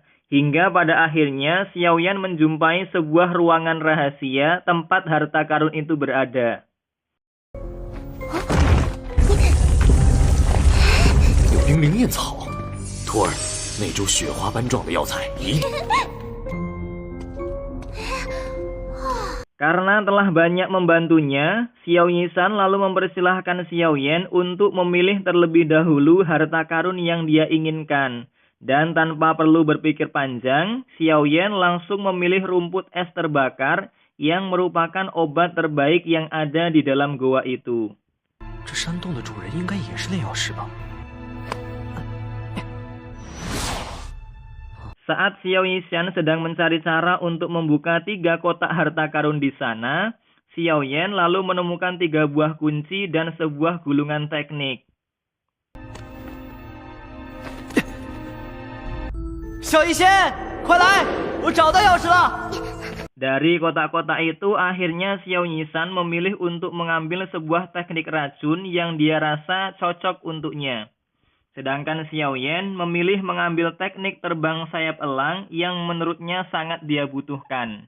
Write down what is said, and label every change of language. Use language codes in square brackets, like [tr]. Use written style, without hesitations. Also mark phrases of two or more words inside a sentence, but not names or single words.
[id] Hingga pada akhirnya Xiao Yan menjumpai sebuah ruangan rahasia tempat harta karun itu berada. [zh] 有冰灵焰草，徒儿，那株雪花般状的药材，咦？ [id] Karena telah banyak membantunya, Xiao Yishan lalu mempersilahkan Xiao Yan untuk memilih terlebih dahulu harta karun yang dia inginkan. Dan tanpa perlu berpikir panjang, Xiao Yan langsung memilih rumput es terbakar yang merupakan obat terbaik yang ada di dalam goa itu. [zh] 这山洞的主人应该也是炼药师吧？ [id] Saat Xiao Yishan sedang mencari cara untuk membuka 3 kotak harta karun di sana, Xiao Yan lalu menemukan 3 buah kunci dan sebuah gulungan teknik. [zh] 小医仙，快来！我找到钥匙了。 [id] Dari kotak-kotak itu, akhirnya Xiao Yishan memilih untuk mengambil sebuah teknik racun yang dia rasa cocok untuknya. Sedangkan Xiao Yan memilih mengambil teknik terbang sayap elang yang menurutnya sangat dia butuhkan.